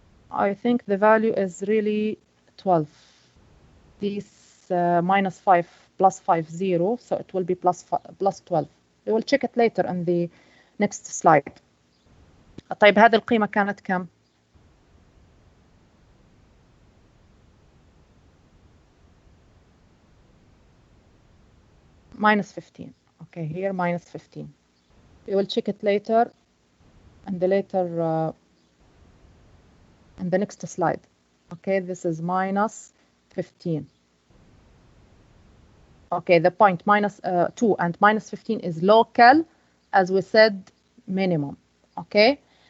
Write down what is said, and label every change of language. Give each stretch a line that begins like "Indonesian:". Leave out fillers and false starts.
English: I think the value is really 12. This minus 5 plus 5, 0. So it will be plus 12. We will check it later in the next slide.
Arabic: طيب هذه القيمة كانت كم؟ minus 15.
English: Okay, here minus 15. We will check it later and the later in the next slide. Okay, this is minus 15. Okay, the point minus 2 and minus 15 is local, as we said, minimum. Okay.